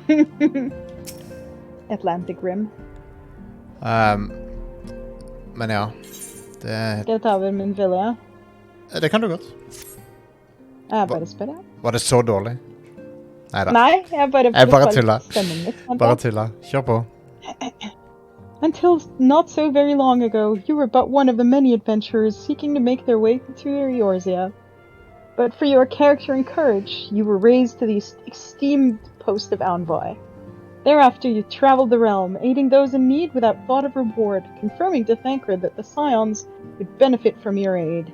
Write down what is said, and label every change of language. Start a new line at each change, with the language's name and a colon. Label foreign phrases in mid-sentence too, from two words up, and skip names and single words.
Norwegian: Atlantic Rim. Men ja. Skal jeg ta over min vilje? Det kan du godt. Jeg bare spør, ja. Var det så dårlig? Neida. Nei, jeg bare tulla. Bare tulla. Kjør på.
English: Until not so very long ago, you were but one of the many adventurers seeking to make their way to Eorzea. But for your character and courage, you were raised to the esteemed post of envoy. Thereafter, you traveled the realm, aiding those in need without thought of reward, confirming to Thancred that the Scions would benefit from your aid.